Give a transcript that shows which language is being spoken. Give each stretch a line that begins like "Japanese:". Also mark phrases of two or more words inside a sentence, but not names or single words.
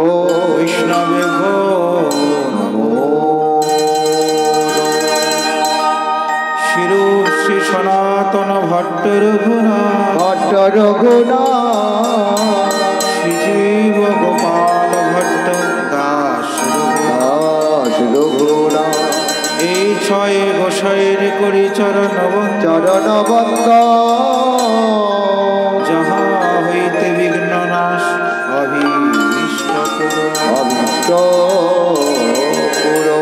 Sanskrit: वैष्णवेभ्यो नमो शिरो श्री सनातन भट्ट रघुनाथ श्रीजीव गोपाल भट्ट दास
Bangla: রঘুনাথ এই ছয় গোসাইয়ের করি চরণবন্দ যাহা হইতে বিঘ্ন নাশ অভীষ্ট পুরো